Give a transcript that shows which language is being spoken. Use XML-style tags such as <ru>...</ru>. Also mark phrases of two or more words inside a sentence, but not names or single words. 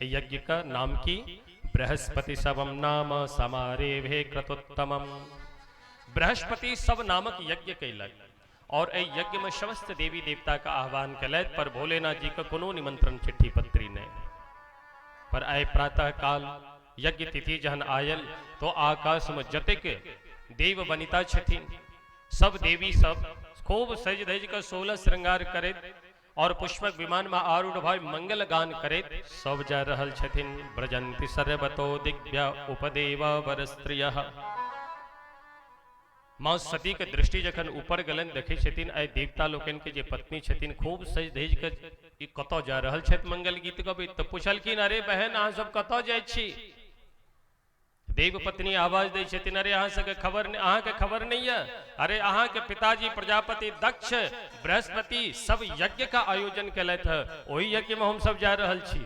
<mai>यज्ञ का नाम की बृहस्पति</mai> <sa>सबम नाम समारेभे क्रतोत्तमम,</sa> <mai>बृहस्पति सब नामक यज्ञ कैलक और ए यज्ञ में समस्त देवी देवता का आह्वान कलैत, पर भोलेनाथ जी का कोनो निमंत्रण चिट्ठी पत्री नहीं। पर आए प्रातः काल यज्ञ तिथि जहन आयल तो आकाश में जतेक देव बनिता छथिन सब देवी सब खूब सज धज कर 16 श्रृंगार करैत और पुष्पक विमान में आरूढ़ भाई मंगल गान करैत सब जा रहल छथिन।</mai> <sa>ब्रजंति सर्वतो दिव्या उपदेवा वर स्त्रियः।</sa> <mai>माँ सती के दृष्टि जखन ऊपर गलन देखे छथिन, आइ देवता लोकन के जे पत्नी छथिन खूब सज धज के कतौ जा रहल छथि मंगल गीत गबैत, तो पूछलखिन अरे बहन अहाँ सब कतौ जाइ छी? देव पत्नी आवाज दै छथिन अरे अहाँ सबके खबर नहीं, अहाँ के खबर नहीं है, अरे अहाँ के पिताजी प्रजापति दक्ष बृहस्पति सब यज्ञ का आयोजन कलैथ है, वही यज्ञ में हम सब जा रहल छी।</mai>